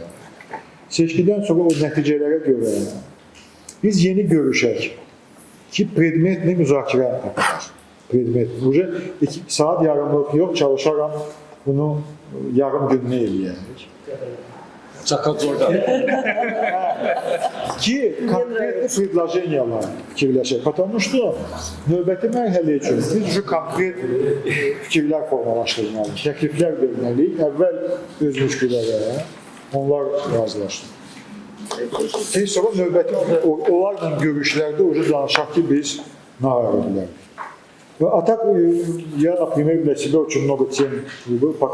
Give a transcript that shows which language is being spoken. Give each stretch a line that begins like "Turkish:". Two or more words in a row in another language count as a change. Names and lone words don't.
Azerbaijani: Seçkidən sonra o nəticələrə görə biz yeni görüşək ki, predmetli müzakirə aparaq. Predmetli. Saat yarımlıq yox, çalışaram bunu yarım gününə eləyək. Çakadzorda. Ki, konkretli предложениyalar fikirləşək.
Russian: Потому что
Azerbaijani: növbəti mərhələ üçün biz konkret fikirlər formalaşdırmalıyıq, təkliflər verməliyik. Əvvəl öz müşkülərə onlar razılaşdı. Sonra növbəti onlarla görüşlərdə danışaq ki, biz nə ayrı bilərik.
Russian: А так, я, например, для себя очень много тем выбрал.